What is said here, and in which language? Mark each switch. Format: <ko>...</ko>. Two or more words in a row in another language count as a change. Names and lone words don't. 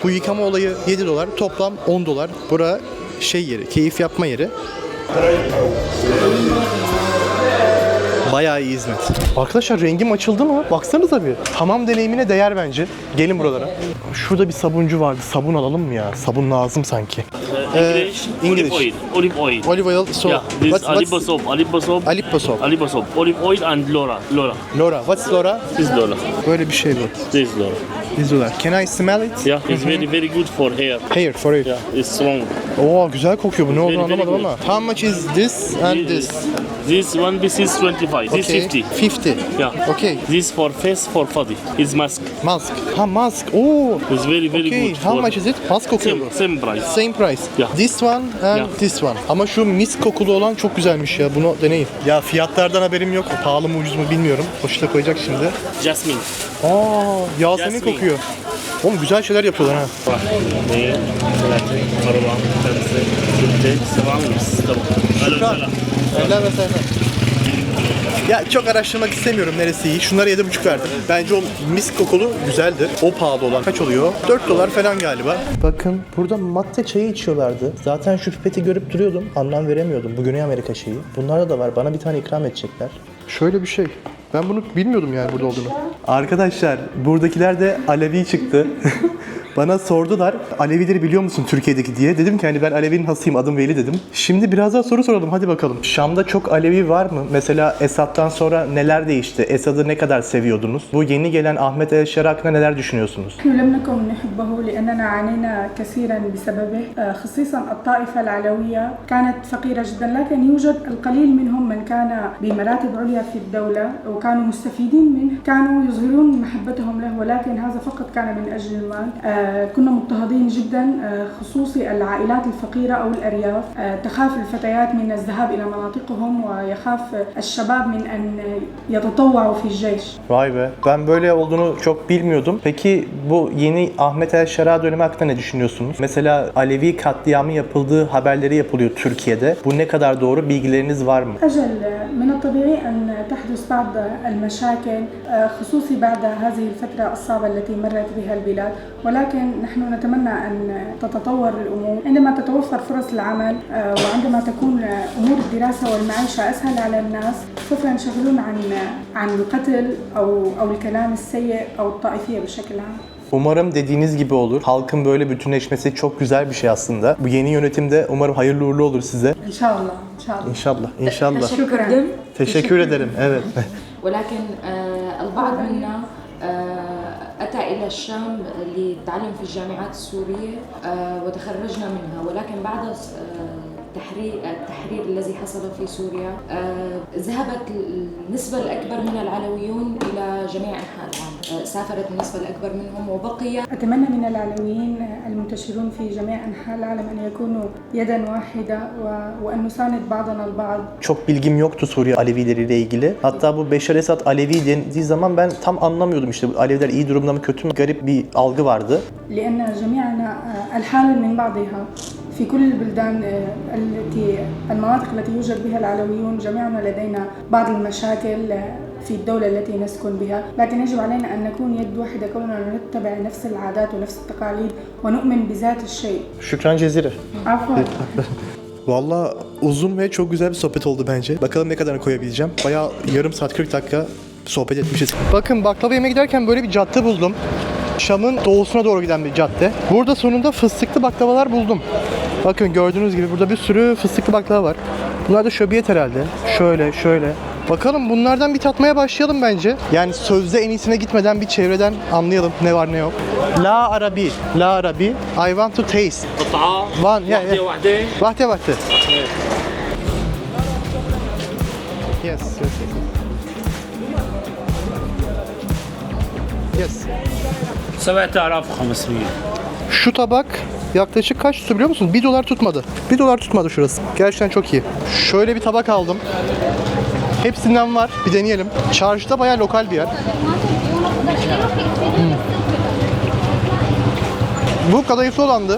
<tr>Bu yıkama olayı 7 dolar. Toplam 10 dolar. Bura şey yeri, keyif yapma yeri. Bayağı iyi hizmet. Arkadaşlar rengim açıldı mı? Baksanıza bir. Hamam deneyimine değer bence. Gelin buralara. Şurada bir sabuncu vardı. Sabun alalım mı ya? Sabun lazım sanki.</tr> <en>English. Olive oil. Olive oil. So, Yeah, this is Alipa soap. Alipa soap. Alipa soap. Olive oil and Laura. Laura. What's Laura? This is Laura.</en> <tr>Böyle bir şey bu.</tr> <en>This is Laura. İzliyorlar. Can I smell it? Yeah, it's very very good for hair. Hair for it. Yeah, it's strong.</en> <tr>Oo güzel kokuyor bu. Ne olduğunu</tr> <en>Very, very</en> <tr>anlamadım</tr> <en>good.</en> <tr>ama.</tr> <en>How much is this and this? This one piece is 25. This Okay. 50. 50. Yeah. Okay. This for face for body. It's mask. Mask. Ha mask. Oo. It's very very Okay. good. How for- much is it? Mask kokuyor Same</en> <tr>bu.</tr> <en>same price. Same price. Yeah. This one and Yeah. this one.</en> <tr>Ama şu misk kokulu olan çok güzelmiş ya. Bunu deneyin. Ya fiyatlardan haberim yok. Pahalı mı ucuz mu bilmiyorum. Hoşuna koyacak şimdi.</tr> <en>Jasmine.</en> <tr>Aa, Yasemin</tr> <en>Jasmine.</en> <tr>kokuyor. Oğlum güzel şeyler yapıyorlar ha.</tr> <ar>واحد اثنين ثلاثة أربعة خمسة ستة سبعة ونص تمام. أهلا وسهلا.</ar> <tr>Eller ve sayfa. Ya çok araştırmak istemiyorum neresi iyi. Şunlara 7,5 verdim. Bence o misk kokulu güzeldir. O pahalı olan kaç oluyor? 4 dolar falan galiba. Bakın burada matte çayı içiyorlardı. Zaten şu pipeti görüp duruyordum. Anlam veremiyordum. Bu Güney Amerika şeyi. Bunlarda da var. Bana bir tane ikram edecekler. Şöyle bir şey. Ben bunu bilmiyordum yani burada olduğunu. Arkadaşlar buradakiler de Alevi çıktı. Bana sordular Alevileri biliyor musun Türkiye'deki diye. Dedim ki hani ben Alevi'nin hasıyım, adım Veli dedim. Şimdi biraz daha soru soralım, hadi bakalım. Şam'da çok Alevi var mı? Mesela Esad'dan sonra neler değişti? Esad'ı ne kadar seviyordunuz? Bu yeni gelen Ahmet El-Şera hakkında neler düşünüyorsunuz?</tr> <ar>نحن لم نكن نحبه لأننا عانينا كثيرا بسببه خصيصا الطائفة العلوية كانت فقيرة جدا لكن يوجد القليل منهم من كان بمراتب عليا في الدولة وكانوا مستفيدين منه كانوا يظهرون محبتهم له ولكن هذا فقط كان من أجل المال كنا مضطهدين جدا خصوصي العائلات الفقيرة أو الأرياف تخاف الفتيات من الذهاب إلى مناطقهم ويخاف الشباب من أن يتطوعوا في الجيش.</ar> <tr>Vay be. Ben böyle olduğunu çok bilmiyordum. Peki bu yeni Ahmet El-Şera dönemi hakkında ne düşünüyorsunuz? Mesela Alevi katliamı yapıldığı haberleri yapılıyor Türkiye'de. Bu ne kadar doğru? Bilgileriniz var mı?</tr> <ar>أجل من الطبيعي أن تحدث بعض المشاكل خصوصي بعد هذه الفترة الصعبة التي مرت بها البلاد ولكن نحن نتمنى أن تتطور الأمور عندما تتوفر فرص العمل وعندما تكون أمور الدراسة والمعيشة أسهل على الناس سوف ينشغلون عن القتل أو الكلام السيء أو الطائفية بشكل عام.</ar> <tr>Umarım dediğiniz gibi olur. Halkın böyle bütünleşmesi çok güzel bir şey aslında. Bu yeni yönetimde umarım hayırlı uğurlu olur size.</tr> <ar>إن شاء الله إن شاء الله.</ar> <tr>İnşallah, inşallah.</tr> <ar>شكرا.</ar> <tr>Teşekkür ederim. Evet.</tr> <ar>ولكن البعض منا أتى إلى الشام للتعلم في الجامعات السورية وتخرجنا منها ولكن بعد التحرير الذي حصل في سوريا ذهبت النسبة الأكبر من العلويون إلى جميع أنحاء العالم سافرت النسبة الأكبر منهم وبقي أتمنى من العلويين المنتشرون في جميع أنحاء العالم أن يكونوا يدا واحدة وأن نساند بعضنا البعض.</ar> <tr>Çok bilgim yoktu Suriye Alevileriyle ilgili. Hatta bu Beşar Esad Alevi dendiği zaman ben tam anlamıyordum işte bu Aleviler iyi durumda mı kötü mü, garip bir algı vardı.</tr> <ar>لأن جميعنا الحال من بعضها في كل البلدان المناطق التي يوجد بها العلويون جميعنا لدينا بعض المشاكل في الدولة التي نسكن بها لكن يجب علينا أن نكون يد واحدة كوننا نتبع نفس العادات ونفس التقاليد ونؤمن بذات الشيء. شكراً جزيلاً. عفوا.</ar> <tr>Valla uzun ve çok güzel bir sohbet oldu bence. Bakalım ne kadar koyabileceğim. Bayağı yarım saat 40 dakika sohbet etmişiz. Bakın baklava yemeye giderken böyle bir cadde buldum. Şam'ın doğusuna doğru giden bir cadde. Burada sonunda fıstıklı baklavalar buldum. Bakın gördüğünüz gibi burada bir sürü fıstıklı baklava var. Bunlar da şöbiyet herhalde. Şöyle. Bakalım bunlardan bir tatmaya başlayalım bence. Yani sözde en iyisine gitmeden bir çevreden anlayalım ne var ne yok.</tr> <ar>لا عربي.</ar> <en>I want to taste.</en> <ar>قطعة</ar> <en>One, yeah.</en> <ar>واحدة Vahde. Yes.</ar> <en>Yes. 7500.</en> <tr>Şu tabak yaklaşık kaç tuttu biliyor musun? 1 dolar tutmadı. 1 dolar tutmadı şurası. Gerçekten çok iyi. Şöyle bir tabak aldım. Hepsinden var. Bir deneyelim. Çarşıda bayağı lokal bir yer. Bu kadayıflı olandı.</tr>